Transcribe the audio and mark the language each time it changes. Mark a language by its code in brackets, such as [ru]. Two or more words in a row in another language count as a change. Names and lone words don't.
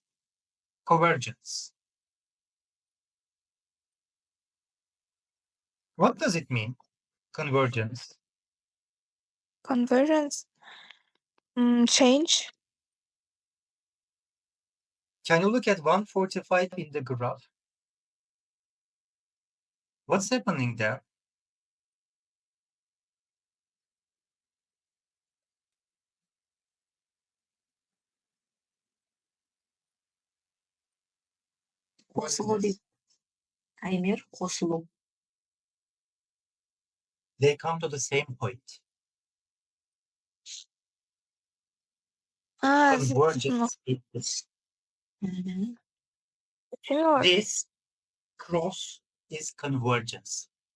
[en] Convergence. What does it mean? Convergence. Convergence. Change. Can you look at 145 in the graph? What's happening there? [kk] Қосылу дейді. Таймер қосылу. [en] They come to the same point. Convergence is this cross is convergence.